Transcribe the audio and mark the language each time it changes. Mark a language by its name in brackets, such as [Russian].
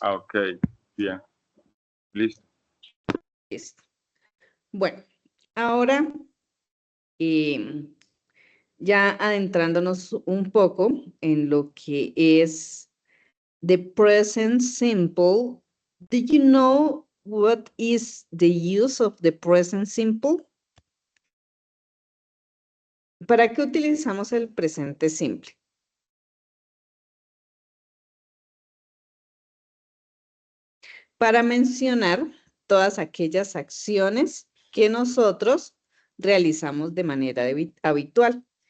[Spanish] Ah, ok, bien, listo. Listo. Bueno, ahora ya adentrándonos un poco en lo que es [English] the present simple. Do you know what is the use of the present simple? [Spanish] ¿Para qué utilizamos el presente simple? Para mencionar todas aquellas acciones que nosotros realizamos de manera habitual.